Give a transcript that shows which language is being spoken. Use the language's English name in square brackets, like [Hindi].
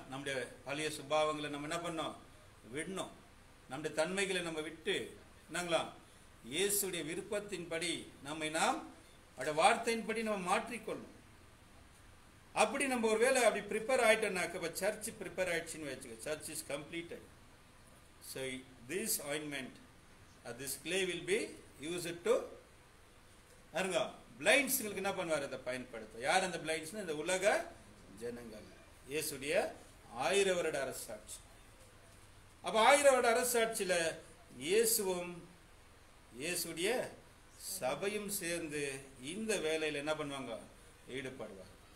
[Tamil] நம்முடைய பழைய சுபாவங்களை நம்ம என்ன பண்ணோம், விடணும். நம்முடைய தன்மைகளை நம்ம விட்டு என்னங்களா, இயேசுடைய விருப்பத்தின்படி நாம் அவருடைய வார்த்தையின்படி நம்ம மாற்றிக்கொள்ளணும். அப்படி நம்ம ஒருவேளை அப்படி ப்ரிப்பேர் ஆயிட்டோம்னாக்க, சர்ச் ப்ரிப்பேர் ஆயிடுச்சுன்னு வச்சுக்க, [English] Church is completed. So this ointment, this clay will be used to [Tamil] பிளைண்ட்ஸ்களுக்கு என்ன பண்ணுவார், அதை பயன்படுத்த. யார் அந்த பிளைண்ட்ஸ்னா, இந்த உலக ஜனங்கள். இயேசுடைய 1000 வருட அரசாட்சி. அப்ப 1000 வருட அரசாட்சியில இயேசுவும் இயேசுடைய சபையும் சேர்ந்து இந்த வேலையில என்ன பண்ணுவாங்க, ஈடுபடுவாங்க.